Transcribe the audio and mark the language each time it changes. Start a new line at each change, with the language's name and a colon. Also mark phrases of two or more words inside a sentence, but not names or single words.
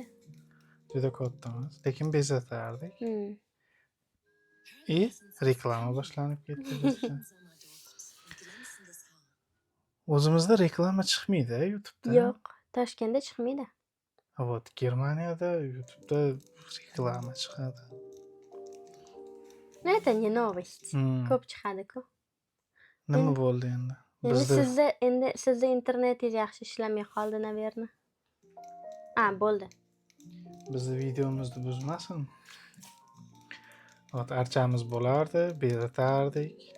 Uzbek: Juda katta emas, lekin bezatardik. Reklama boshlanib ketdi bizda. O'zimizda reklama chiqmaydi YouTube'da. Yo'q, Toshkentda chiqmaydi. Вот, Germaniyada YouTube'da reklama chiqadi.
Russian: Это не новость.
Uzbek: Ko'p chiqadi-ku. Nima bo'ldi endi? Sizda internetingiz yaxshi ishlamay qoldi, naverni. Bo'ldi. Bizni videomizni buzmasin. Archamiz bo'lardi, bezatardik.